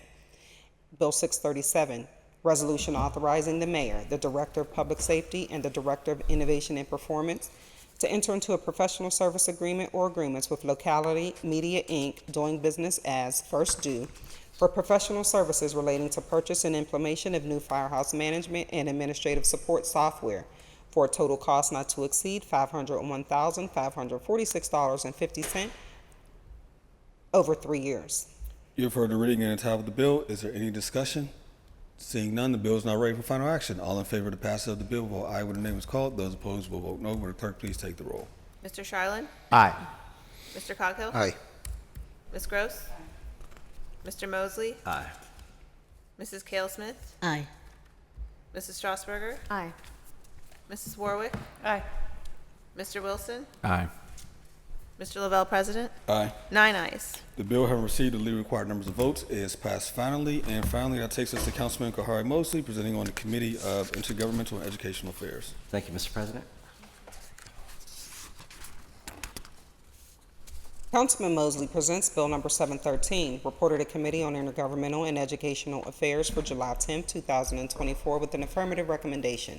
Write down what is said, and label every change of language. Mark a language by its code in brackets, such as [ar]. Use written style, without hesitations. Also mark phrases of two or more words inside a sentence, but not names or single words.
[en] Bill 637, resolution authorizing the mayor, the director of public safety, and the director of innovation and performance to enter into a professional service agreement or agreements with Locality Media, Inc., doing business as First Due, for professional services relating to purchase and implementation of new firehouse management and administrative support software for a total cost not to exceed $501,546.50 over 3 years. You have heard the reading and the title of the bill. Is there any discussion? Seeing none, the bill is now ready for final action. All in favor of the passage of the bill, vote aye when the name is called. Those opposed will vote no. Will the clerk please take the roll? Mr. Charlin? Aye. Mr. Coghill? Aye. Ms. Gross? Mr. Mosley? Aye. Mrs. Cale Smith? Aye. Mrs. Strasburger? Aye. Mrs. Warwick? Aye. Mr. Wilson? Aye. Mr. Lavelle, President? Aye. 9 ayes. The bill, having received the legally required numbers of votes, is passed finally. And finally, that takes us to Councilman Kahari Mosley, presenting on the Committee of Intergovernmental and Educational Affairs. Thank you, Mr. President. Councilman Mosley presents Bill number 713, reported to Committee on Intergovernmental and Educational Affairs for July 10, 2024, with an affirmative recommendation.